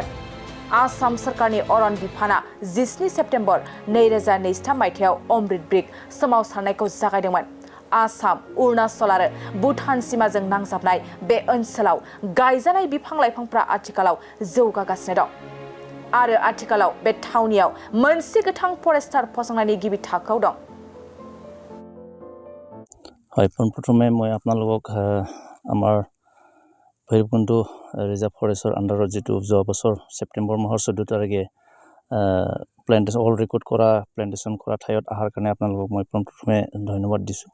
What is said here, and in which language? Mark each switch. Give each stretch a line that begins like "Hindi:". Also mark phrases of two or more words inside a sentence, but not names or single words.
Bodo: आसाम सरकारनि अरन बिफाना 17 सेप्तेम्बर 2023 मायथाइयाव अमृत ब्रिक सोमावसारनायखौ जागायदोंमोन। आसाम, अरुणाचल आरो भुटान सीमाजों नांजाबनाय बे ओनसोलाव गायजानाय बिफां लाइफांफ्रा आथिखालाव जौगागासिनो दं आरो आथिखालाव बे थावनियाव मोनसे गोथां फरेस्टार फसंनायनि गिबि थाखोआव दं।
Assamese: হয়, পোনপ্ৰথমে মই আপোনালোকক আমাৰ ভৈৰৱকুণ্ড ৰিজাৰ্ভ ফৰেষ্টৰ আণ্ডাৰত যিটো যোৱা বছৰ ছেপ্টেম্বৰ মাহৰ 14 তাৰিখে প্লেণ্টেশ্যন অল ৰেকৰ্ড কৰা প্লেণ্টেশ্যন কৰা ঠাইত অহাৰ কাৰণে আপোনালোকক মই পোনপ্ৰথমে ধন্যবাদ দিছোঁ।